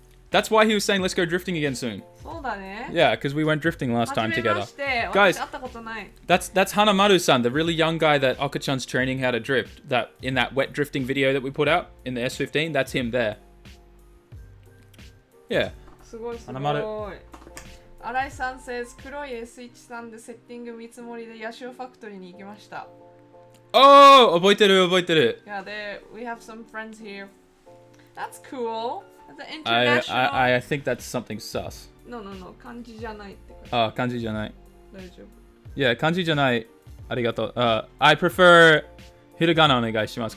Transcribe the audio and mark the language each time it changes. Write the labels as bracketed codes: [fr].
[en] That's why he was saying let's go drifting again soon. [ja] そうだね。 [en] Yeah, because we went drifting last time [ja] はじめま [en] together. [ja] して。 [en] Guys. [ja] 私会ったことない。 [en] That's Hanamaru-san, the really young guy that Okachan's training how to drift. That in that wet drifting video that we put out in the S15, that's him there. Yeah. [ja] すごいすごい。 [en] Hanamaru. [ja] 新井さん says 黒い S13 でセッティング見積もりでヤシオファクトリーに行きました。 Oh, 覚えてる。 [en] Yeah, we have some friends here. That's cool. That's an international. I think that's something sus. [ja] No, 漢字じゃないってこと。あ、漢字じゃない。大丈夫。 Yeah, 漢字じゃない。ありがとう。 [en] I prefer [ja] ひらがなお願いします。